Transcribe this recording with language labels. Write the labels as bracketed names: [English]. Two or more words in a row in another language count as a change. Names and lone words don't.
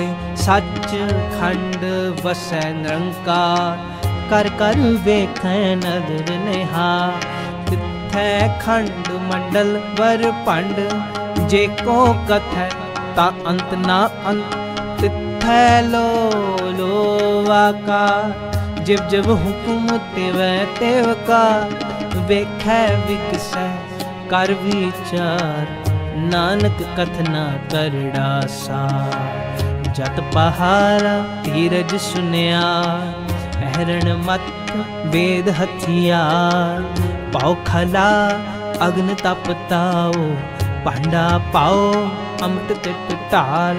[Punjabi] ਸਚ ਖੰਡ ਵਸੈ ਨਿਰੰਕਾਰ, ਕਰ ਕਰ ਵੇਖੈ ਨਦਰ ਨਿਹਾਰ। ਤਿਥੈ ਖੰਡ ਮੰਡਲ ਵਰ ਭੰਡ, ਜੇ ਕੋ ਕਥੈ ਤਾ ਅੰਤ ਨਾ ਅੰਤ। ਤਿਥੈ ਲੋ ਲੋ ਆਕਾਰ, ਜਿਵ ਜਿਵ ਹੁਕੁਮ ਤਿਵੈ ਤਿਵ ਕਾ। ਵੇਖੈ ਵਿਗਸੈ ਕਰ ਵਿਚਾਰ, ਨਾਨਕ ਕਥਨਾ ਕਰੜਾ ਸਾਰ। ਜਤ ਪਹਾਰਾ ਧੀਰਜ ਸੁਨਿਆ, ਪਹਿਰਣ ਮਤ ਵੇਦ ਹਥਿਆਰ। ਪਾਉ ਖਲਾ ਅਗਨ ਤਪ ਤਾਓ, ਭਾਂਡਾ ਪਾਓ ਅੰਮ੍ਰਿਤ ਤਿਟ ਢਾਲ।